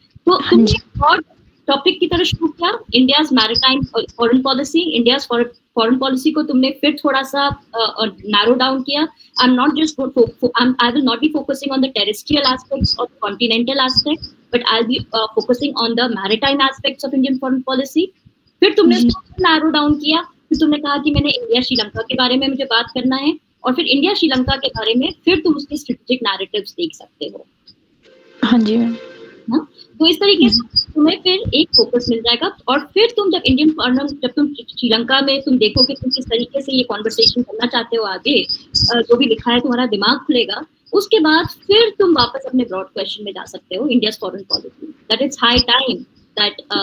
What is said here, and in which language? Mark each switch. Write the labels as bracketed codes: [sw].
[hi] तो तुमने broad topic की तरफ शुरू किया, India's maritime foreign policy, India's foreign policy को तुमने फिर थोड़ा सा नैरो डाउन किया। [en] I will not be focusing on the terrestrial aspects or continental aspects, but I'll be focusing on the maritime aspects of Indian foreign policy. [hi] फिर तुमने narrow down किया, फिर तुमने कहा कि मैंने इंडिया श्रीलंका के बारे में मुझे बात करना है, और फिर इंडिया श्रीलंका के बारे में फिर तुम उसके स्ट्रेटेजिक नैरेटिव्स देख सकते हो। हाँ जी हाँ, तो इस तरीके से तुम्हें फिर एक फोकस मिल जाएगा, और फिर तुम जब तुम श्रीलंका में तुम देखोगे तुम किस तरीके से ये कॉन्वर्सेशन करना चाहते हो आगे, जो भी लिखा है तुम्हारा दिमाग खुलेगा, उसके बाद फिर तुम वापस अपने ब्रॉड क्वेश्चन में जा सकते हो, India foreign policy, [en] that is high time that